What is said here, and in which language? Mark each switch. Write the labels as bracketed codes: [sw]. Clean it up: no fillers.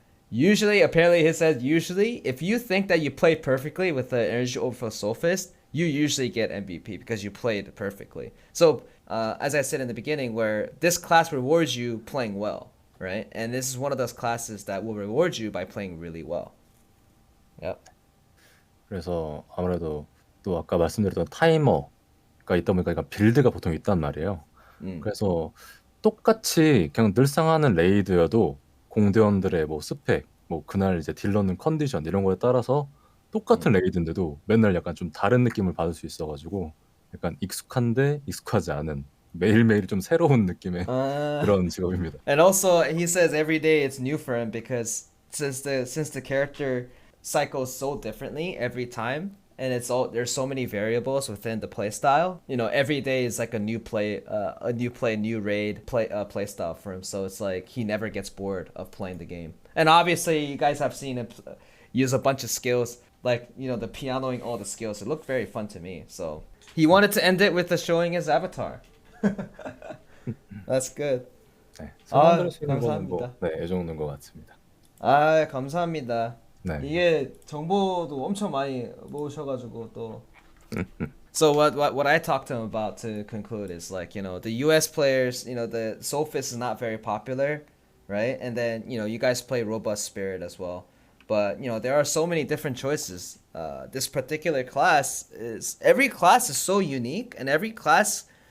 [en] Usually, apparently he said, usually, if you think that you played perfectly with the Energy Overflow Soulfist, you usually get MVP because you played perfectly. So, as I said in the beginning, where this class rewards you playing well, right? And this is one of those classes that will reward you by playing really well. Yep. [ko] 그래서 아무래도 또 아까 말씀드렸던 타이머가 있다 보니까 약간 빌드가 보통 있단 말이에요. 그래서 똑같이 그냥 늘상 하는 레이드여도 공대원들의 뭐 스펙, 뭐 그날 이제 딜러는 컨디션 이런 거에 따라서 똑같은 레이드인데도 맨날 약간 좀 다른 느낌을 받을 수 있어가지고 약간 익숙한데 익숙하지 않은, 매일매일 좀 새로운 느낌의 그런 직업입니다. [en] And also he says every day it's new for him, because since the character cycles so differently every time, and there's so many variables within the play style. You know, every day is like a new raid play style for him. So it's like he never gets bored of playing the game. And obviously, you guys have seen him use a bunch of skills, like, you know, the pianoing all the skills. It looked very fun to me. So he wanted to end it with showing his avatar. That's good. [ko] 네, 설명드릴 수 있는 거는 뭐, 감사합니다. 이 정도인 것 같습니다. 감사합니다. 네. 이게 정보도 엄청 많이 모으셔가지고 또. [en] So what I talked to him about to conclude is, like, you know, the US players, you know, the Soulfist is not very popular, right? And then, you know, you guys play Robust Spirit as well. But, you know, there are so many different choices. This particular class every class is so unique, and every class,